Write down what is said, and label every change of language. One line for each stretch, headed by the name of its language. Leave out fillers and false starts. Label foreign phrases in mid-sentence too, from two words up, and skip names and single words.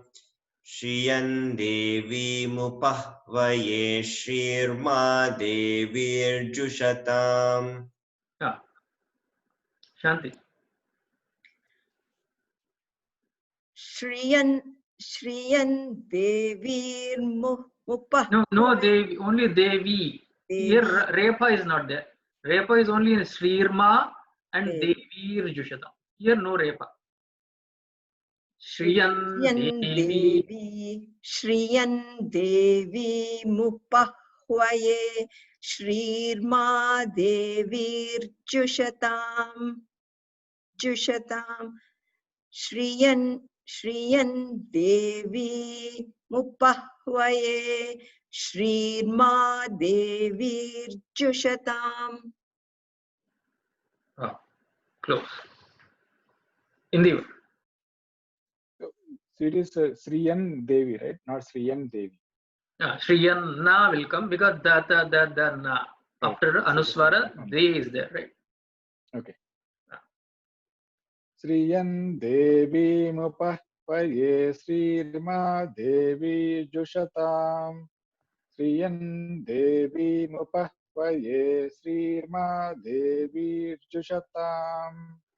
Sanskrit: श्रियं देवी मुपह्वये श्रीर्मा देवी जुषताम्. Shanti. श्रियं देवीर् मुपह.
English: No Devi, only Devi. Here Repa is not there. Repa is only in Shrirma and
Sanskrit: देवी जुषताम्.
English: Here no Repa.
Sanskrit: श्रियं देवी. श्रियं देवी मुपह्वये श्रीर्मा देवीर् जुषताम्. श्रियं देवी मुपह्वये श्रीर्मा देवीर् जुषताम्.
English: Close. Indeed. So it is
Sanskrit: श्रियं देवी,
English: right? Not
Sanskrit: श्रियं देवी.
English: Shriyan Na will come because the Na. After Anuswara, De is there, right? Okay.
Sanskrit: श्रियं देवी मुपह्वये श्रीर्मा देवी जुषताम्. श्रियं देवी मुपह्वये श्रीर्मा देवी जुषताम्.